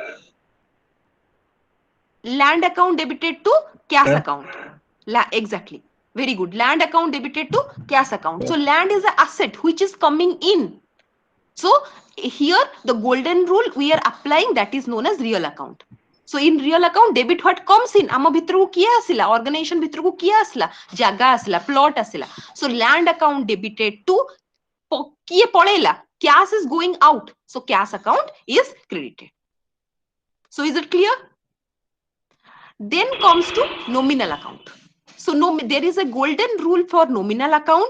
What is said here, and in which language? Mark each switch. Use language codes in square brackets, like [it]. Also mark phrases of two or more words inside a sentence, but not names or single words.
[en] Land account debited to cash account. Exactly. Very good. Land account debited to cash account. So land is an asset which is coming in. So here the golden rule we are applying, that is known as real account. So in real account, debit what comes in. [or] ଆମ ଭିତରୁ କିଏ ଆସିଲା, organization ଭିତରୁ କିଏ ଆସିଲା, ଜାଗା ଆସିଲା, plot ଆସିଲା. [en] So land account debited to [or] କିଏ ପାଇଲା. [en] Cash is going out. So cash account is credited. So is it clear? Then comes to nominal account. So there is a golden rule for nominal account.